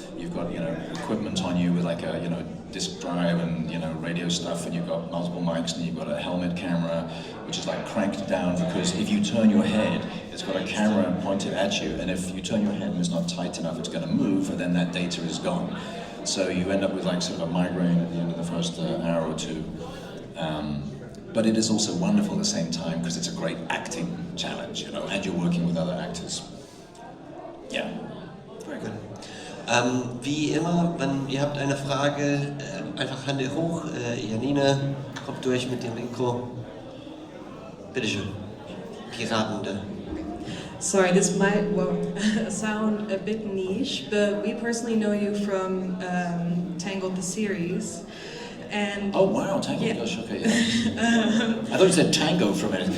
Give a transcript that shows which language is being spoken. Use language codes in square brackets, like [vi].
[en] You've got, you know, equipment on you with like a, you know, disc drive and, you know, radio stuff, and you've got multiple mics, and you've got a helmet camera, which is like cranked down, because if you turn your head, it's got a camera pointed at you, and if you turn your head and it's not tight enough, it's going to move, and then that data is gone. So you end up with like sort of a migraine at the end of the first hour or two. But it is also wonderful at the same time, because it's a great acting challenge, you know, and you're working with other actors. Yeah. Very good. [de] Wie immer, wenn ihr habt eine Frage, einfach Hände hoch. Janine kommt durch mit dem Mikro. Bitteschön. Piratende. [en] Sorry, this might sound a bit niche, but we personally know you from Tangled the series. And oh wow, Tangled, yeah. Gosh, okay, yeah. I thought you said Tango for a minute.